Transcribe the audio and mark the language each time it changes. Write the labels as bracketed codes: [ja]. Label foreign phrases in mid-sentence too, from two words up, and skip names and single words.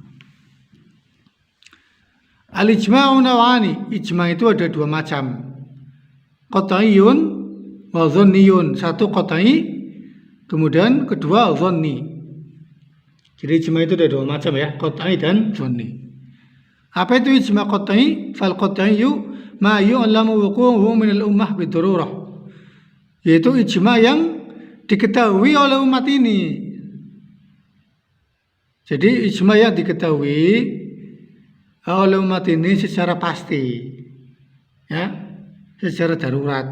[ar] الإجماع نوعان, [id] ijma' itu ada dua macam. [ar] قطعي وظني. [id] Satu qat'i, kemudian kedua dhanni. Jadi ijma' itu ada dua macam, ya, qat'i dan dhanni. Apa itu ijma' qat'i? [ar] فالقطعي ما يعلم وقوعه من الأمة بالضرورة. [id] Yaitu ijma' yang diketahui oleh umat ini. Jadi ijma' yang diketahui oleh umat ini secara pasti, ya, secara darurat.